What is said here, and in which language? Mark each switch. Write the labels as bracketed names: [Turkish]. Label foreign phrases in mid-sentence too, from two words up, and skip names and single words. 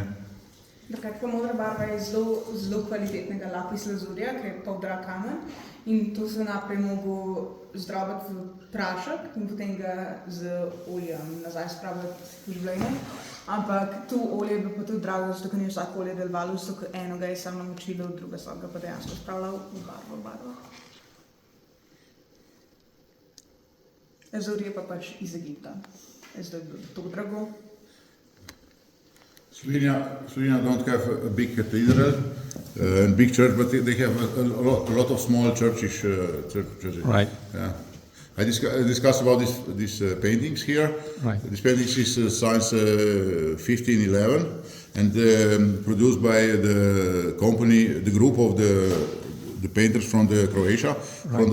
[Slovenian] Drugač pa modra barva je zelo kvalitetnega lapis lazurja, ki je poldrag kamen in to se naprej mogel zdrobiti v prašek in potem ga z oljem nazaj spraviti v življenje. Ampak to olje je bilo pa tudi drago, zato ker ni vsako olje delovalo, zato ker eno ga je samo namočilo, druga so ga pa dejansko spravljal v barvo. Lazurje pa pač iz Egipta. Zdaj je bilo to drago. [English] Slovenia don't have a big cathedral and big church, but they have a lot of small churches. Right. Yeah. I discussed about these paintings here. Right. This painting is since 1511 and produced by the company, the group of the painters from the Croatia, right.